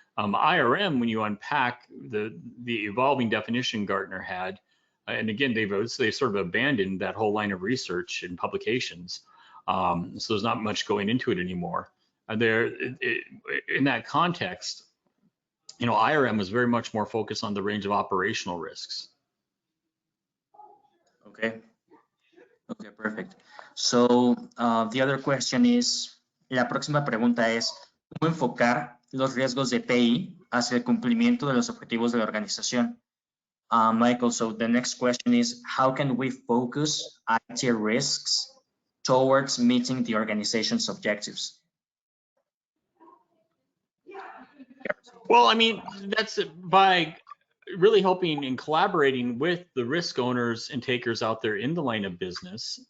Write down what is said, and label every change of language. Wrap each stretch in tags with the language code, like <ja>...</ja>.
<en>IRM, when you unpack the evolving definition Gartner had, and again, they've sort of abandoned that whole line of research and publications. So there's not much going into it anymore. In that context, you know, IRM is very much more focused on the range of operational risks. Okay. Okay, perfect. So the other question is,</en> <es>la próxima pregunta es, ¿cómo enfocar los riesgos de TI hacia el cumplimiento de los objetivos de la organización?</es> <en>Michael, so the next question is, how can we focus IT risks towards meeting the organization's objectives? Well, I mean, that's by really helping and collaborating with the risk owners and takers out there in the line of business.</en>